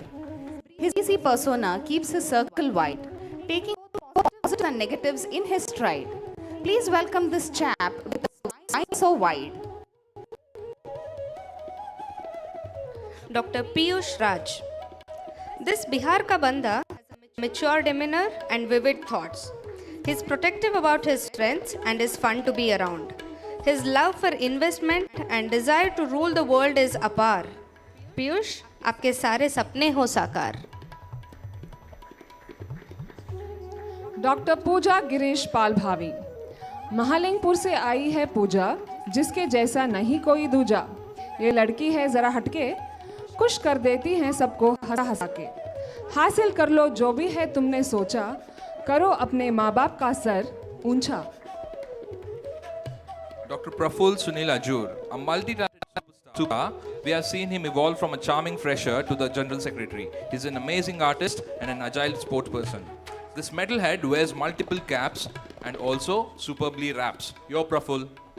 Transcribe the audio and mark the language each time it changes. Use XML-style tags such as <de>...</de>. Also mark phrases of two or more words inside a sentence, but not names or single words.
<en>His easy persona keeps his circle wide, taking positives and negatives in his stride. Please welcome this chap with a mind so wide. Dr. Piyush Raj. This</en> <hi>बिहार का बंदा</hi> <en>has a mature demeanor and vivid thoughts. He is protective about his strengths and is fun to be around. His love for investment and desire to rule the world is apar.</en> <hi>Piyush, आपके सारे सपने हो साकार. डॉक्टर पूजा गिरीश पाल भावी. महालिंगपुर से आई है पूजा, जिसके जैसा नहीं कोई दूजा. ये लड़की है जरा हटके, खुश कर देती हैं सबको हंसा हंसा के. हासिल कर लो जो भी है तुमने सोचा, करो अपने माँ बाप का सर ऊंचा.</hi> <en>Dr. Praful Sunil Ajur, a multi-talented superstar Suba, we have seen him evolve from a charming fresher to the General Secretary. He's an amazing artist and an agile sport person. This metalhead wears multiple caps and also superbly raps. Yo, Praful.</en>